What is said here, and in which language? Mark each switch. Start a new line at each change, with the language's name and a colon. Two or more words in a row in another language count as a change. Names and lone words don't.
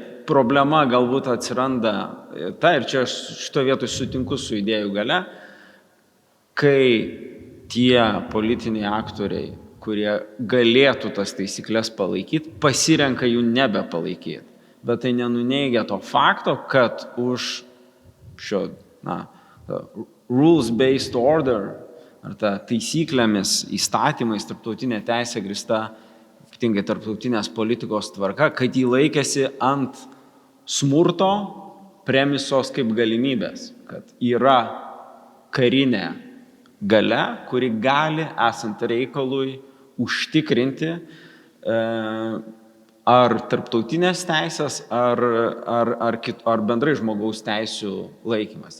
Lithuanian: Problema galbūt atsiranda, ir čia aš šito vietoj sutinku su idėjų gale, kai tie politiniai aktoriai, kurie galėtų tas taisyklės palaikyti, pasirenka jų nebepalaikyti. Bet tai nenuneigia to fakto, kad už šio
English: rules-based order,
Lithuanian: ar ta taisyklėmis, įstatymais, tarptautinė teisė grįsta, ypatingai tarptautinės politikos tvarka, kad jį laikėsi ant smurto premisos kaip galimybės, kad yra karinė galia, kuri gali, esant reikalui, užtikrinti ar tarptautinės teisės, ar bendrai žmogaus teisių laikymas.